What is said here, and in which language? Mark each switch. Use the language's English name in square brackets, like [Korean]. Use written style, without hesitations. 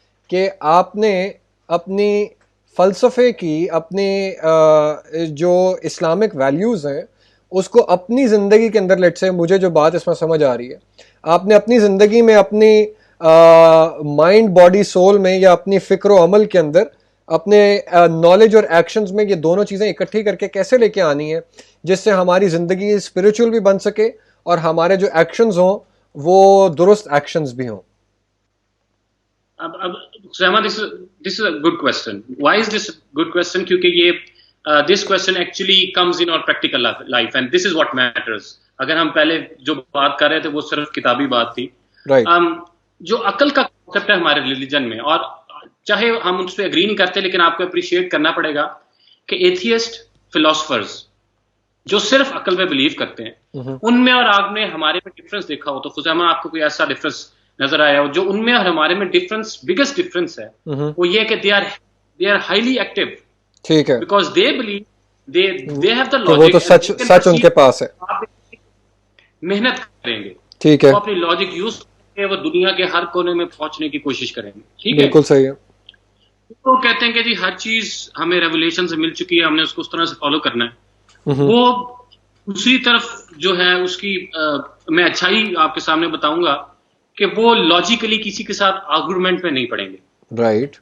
[Urdu] کہ آپ نے اپنی فلسفے کی, اپنی جو اسلامک ویلیوز ہیں اس کو اپنی زندگی کے اندر, لیٹ سے مجھے جو بات اس میں سمجھ آ رہی ہے, آپ نے اپنی زندگی میں اپنی مائنڈ باڈی سول میں یا اپنی فکر و عمل کے اندر اپنے نالج اور ایکشنز میں یہ دونوں چیزیں اکٹھی کر کے کیسے لے کے آنی ہے جس سے ہماری زندگی اسپریچول بھی بن سکے اور ہمارے جو ایکشنز ہوں وہ درست ایکشنز بھی ہوں. [English] اب this is a good question. Why is this a good question? [Urdu] کیونکہ یہ [English] this question actually comes in our practical life and this is what matters. [Urdu] اگر ہم پہلے جو بات کر رہے تھے وہ صرف کتابی بات تھی. جو عقل کا کانسیپٹ ہے ہمارے ریلیجن میں, اور چاہے ہم اس پہ اگری نہیں کرتے لیکن آپ کو اپریشیٹ کرنا پڑے گا کہ ایتھیسٹ فلاسفرز جو صرف عقل پہ بلیو کرتے ہیں ان میں اور آپ نے ہمارے میں ڈفرنس دیکھا ہو تو خزیمہ آپ کو کوئی ایسا ڈفرنس نظر آیا ہو جو ان میں اور ہمارے میں ڈفرنس, بگیسٹ ڈفرنس ہے وہ یہ کہ [English] They are highly active. [Urdu] ٹھیک ہے. [English] because they believe they have the logic, [Urdu] وہ تو سچ ان کے پاس ہے. محنت کریں گے, ٹھیک ہے, وہ اپنی لاجک یوز کریں گے, وہ دنیا کے ہر کونے میں پہنچنے کی کوشش کریں گے. ٹھیک ہے, بالکل صحیح ہے. وہ کہتے ہیں کہ جی ہر چیز ہمیں ریولیشن سے مل چکی ہے, ہم نے اس کو اس طرح سے فالو کرنا ہے. وہ دوسری طرف جو ہے اس کی میں اچھائی آپ کے سامنے بتاؤں گا کہ وہ لاجیکلی کسی کے ساتھ آرگومنٹ میں نہیں پڑیں گے. رائٹ.